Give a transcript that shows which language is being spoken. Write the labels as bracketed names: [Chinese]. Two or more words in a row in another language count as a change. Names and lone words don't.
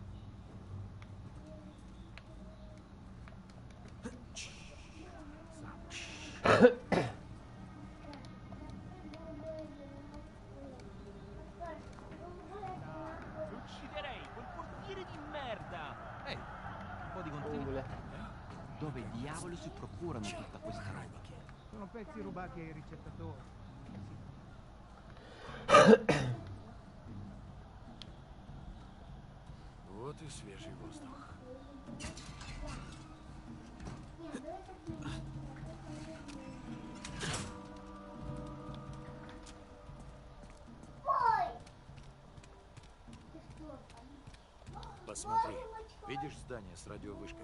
[Italian] Lo ucciderei, quel portiere di merda! Ehi, un po' di contenuto. Dove diavolo si procurano tutta questa roba? Sono pezzi rubati ai ricettatori. [Russian] Вот и свежий воздух. Посмотри, видишь здание с радиовышкой?